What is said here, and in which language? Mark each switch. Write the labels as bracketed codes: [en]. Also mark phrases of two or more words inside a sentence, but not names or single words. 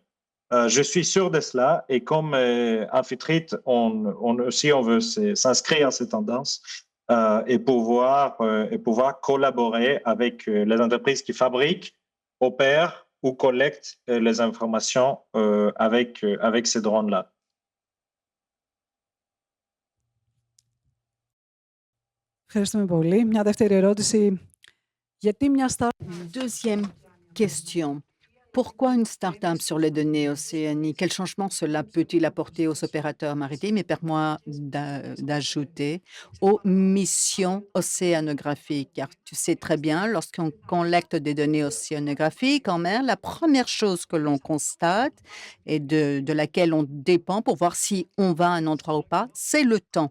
[fr] Je suis sûr de cela et comme Amphitrite, on veut s'inscrire à ces tendances et pouvoir collaborer avec les entreprises qui fabriquent, opèrent ou collectent les informations avec ces drones-là. [el] Ευχαριστούμε πολύ. Μια δεύτερη ερώτηση. Γιατί μια [fr] Deuxième question. Pourquoi une start-up sur les données océaniques? Quel changement cela peut-il apporter aux opérateurs maritimes? Et permets-moi d'ajouter aux missions océanographiques. Car tu sais très bien, lorsqu'on collecte des données océanographiques en mer, la première chose que l'on constate et de laquelle on dépend pour voir si on va à un endroit ou pas, c'est le temps.